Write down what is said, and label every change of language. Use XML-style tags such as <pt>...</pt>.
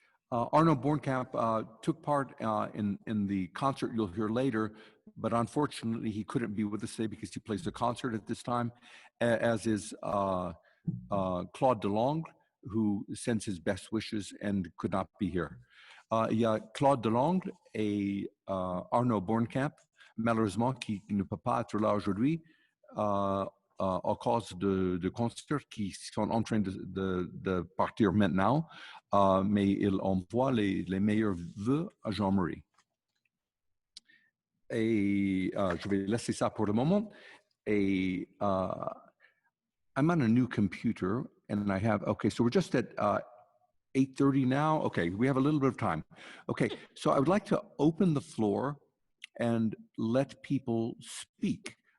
<en>Arno Bornkamp took part in the concert you'll hear later, but unfortunately he couldn't be with us today because he plays the concert at this time, as is Claude Delongle, who sends his best wishes and could not be here.</en> <fr>Il y a Claude Delongle et Arno Bornkamp, malheureusement, qui ne peut pas être là aujourd'hui à cause de concerts qui sont en train de partir maintenant, mais il envoie les meilleurs vœux à Jean-Marie. Et je vais laisser ça pour le moment.</fr> <en>Et I'm on a new computer, and I have, okay, so we're just at 8:30 now. Okay, we have a little bit of time. Okay, so I would like to open the floor and let people speak.</en>